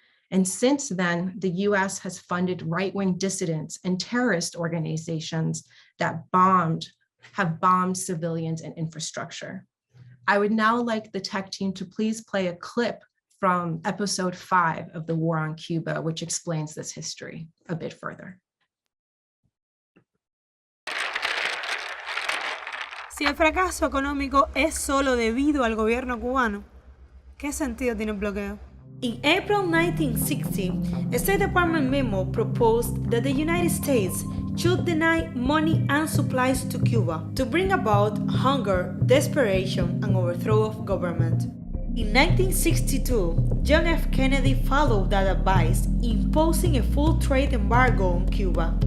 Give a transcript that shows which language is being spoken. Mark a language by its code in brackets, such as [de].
[en] And since then, the US has funded right-wing dissidents and terrorist organizations that have bombed civilians and infrastructure. I would now like the tech team to please play a clip from episode 5 of The War on Cuba, which explains this history a bit further. [es] Si el fracaso económico es solo debido al gobierno cubano, ¿qué sentido tiene el bloqueo? [en] In April 1960, a State Department memo proposed that the United States should deny money and supplies to Cuba to bring about hunger, desperation, and overthrow of government. In 1962, John F. Kennedy followed that advice, imposing a full trade embargo on Cuba.